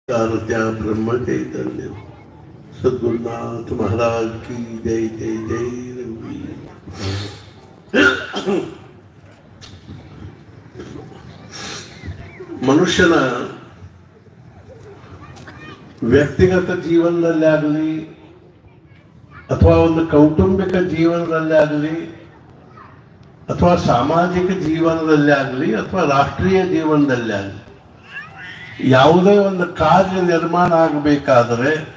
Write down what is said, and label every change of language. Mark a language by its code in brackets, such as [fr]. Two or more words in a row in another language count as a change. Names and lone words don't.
[hi] कारत्या ब्रह्म चैतन्य सद्गुरुनाथ महाराज की जय जय जय रघुवीर। [kn] ಮನುಷ್ಯನ ವ್ಯಕ್ತಿಗತ ಜೀವನದಲ್ಲಿ ಆಗಲಿ ಅಥವಾ ಒಂದು ಕೌಟುಂಬಿಕ ಜೀವನದಲ್ಲಿ ಆಗಲಿ ಅಥವಾ ಸಾಮಾಜಿಕ ಜೀವನದಲ್ಲಿ ಆಗಲಿ ಅಥವಾ ರಾಷ್ಟ್ರೀಯ ಜೀವನದಲ್ಲಿ ಆಗಲಿ ಯಾವುದೇ ಒಂದು ಕಾರ್ಯ ನಿರ್ಮಾಣ ಆಗಬೇಕಾದರೆ